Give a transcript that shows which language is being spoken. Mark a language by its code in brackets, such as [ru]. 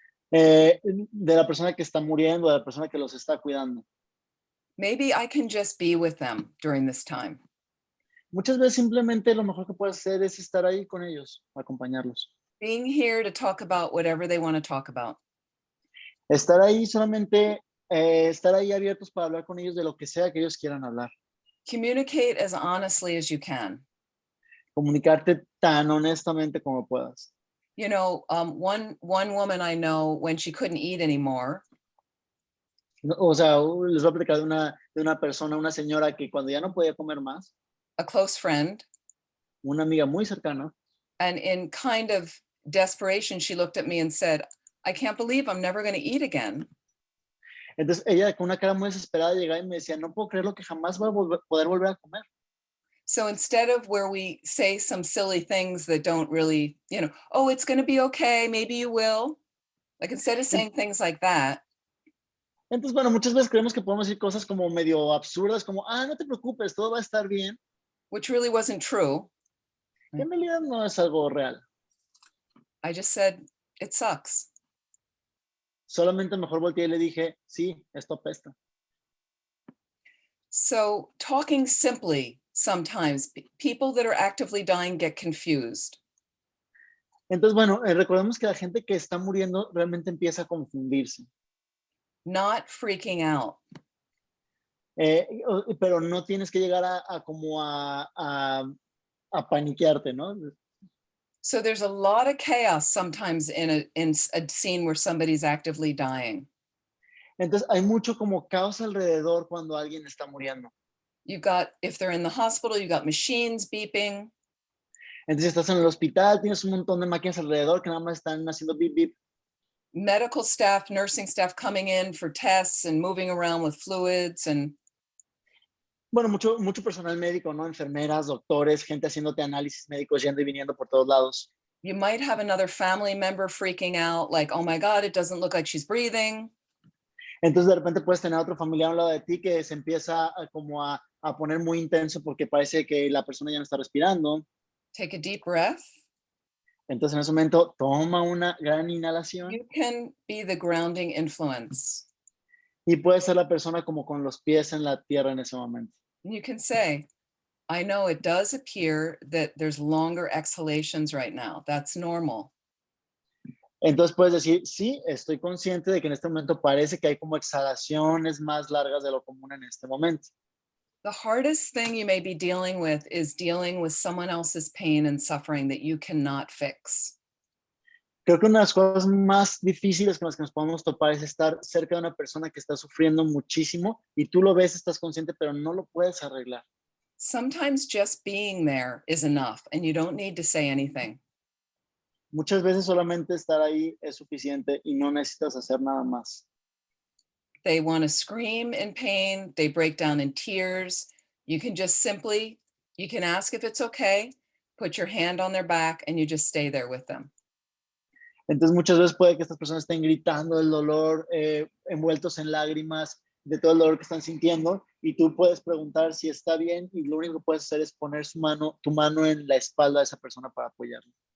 [es] De la persona que está muriendo, de la persona que los está cuidando. [en] Maybe I can just be with them during this time. [es] Muchas veces simplemente lo mejor que puedes hacer es estar ahí con ellos, acompañarlos. [en] Being here to talk about whatever they want to talk about. [es] Estar ahí solamente, estar ahí abiertos para hablar con ellos de lo que sea que ellos quieran hablar. [en] Communicate as honestly as you can. [es] Comunicarte tan honestamente como puedas. [en] You know, one woman I know, when she couldn't eat anymore, [es] O sea, les voy a platicar de una persona, una señora que cuando ya no podía comer más, [en] a close friend, [es] una amiga muy cercana, [en] and in kind of desperation, she looked at me and said, I can't believe I'm never going to eat again. [es] entonces ella con una cara muy desesperada llegaba y me decía, no puedo creer lo que jamás voy a poder volver a comer. [en] So instead of where we say some silly things that don't really, you know, oh, it's going to be okay, maybe you will. Like instead of saying things like that. [es] Entonces, bueno, muchas veces creemos que podemos decir cosas como medio absurdas, como, no te preocupes, todo va a estar bien. [en] Which really wasn't true. [es] Que en realidad no es algo real. [en] I just said, it sucks. [es] Solamente mejor volteé y le dije, sí, esto apesta. [en] So talking simply, sometimes people that are actively dying get confused. [es] Entonces, bueno, recordemos que la gente que está muriendo realmente empieza a confundirse. [en] Not freaking out. [es] Pero no tienes que llegar a como a paniquearte, ¿no? [en] So there's a lot of chaos sometimes in a scene where somebody's actively dying. [es] Entonces hay mucho como caos alrededor cuando alguien está muriendo. [en] You've got, if they're in the hospital, you've got machines beeping. [es] Entonces estás en el hospital, tienes un montón de máquinas alrededor que nada más están haciendo beep beep. [en] Medical staff, nursing staff coming in for tests and moving around with fluids and. [es] Bueno, mucho personal médico, ¿no? Enfermeras, doctores, gente haciéndote análisis médicos yendo y viniendo por todos lados. [en] You might have another family member freaking out, like, oh my God, it doesn't look like she's breathing. [es] Entonces de repente puedes tener otro familiar a un lado de ti que se empieza como a poner muy intenso porque parece que la persona ya no está respirando. [en] Take a deep breath. [es] Entonces en ese momento toma una gran inhalación. [en] You can be the grounding influence. [es] Y puedes ser la persona como con los pies en la tierra en ese momento. [en] You can say, I know it does appear that there's longer exhalations right now. That's normal. [es] Entonces puedes decir, sí, estoy consciente de que en este momento parece que hay como exhalaciones más largas de lo común en este momento. [en] The hardest thing you may be dealing with is dealing with someone else's pain and suffering that you cannot fix. [es] Creo que una de las cosas más difíciles con las que nos podemos topar es estar cerca de una persona que está sufriendo muchísimo y tú lo ves, estás consciente, pero no lo puedes arreglar. [en] Sometimes just being there is enough and you don't need to say anything. [es] Muchas veces solamente estar ahí es suficiente y no necesitas hacer nada más. [en] They want to scream in pain, they break down in tears. You can just simply, you can ask if it's okay, put your hand on their back and you just stay there with them. [es] Entonces muchas veces puede que estas personas estén gritando del dolor, envueltos en lágrimas, de todo el dolor que están sintiendo, y tú puedes preguntar si está bien y lo único que puedes hacer es poner tu mano en la espalda de esa persona para apoyarla.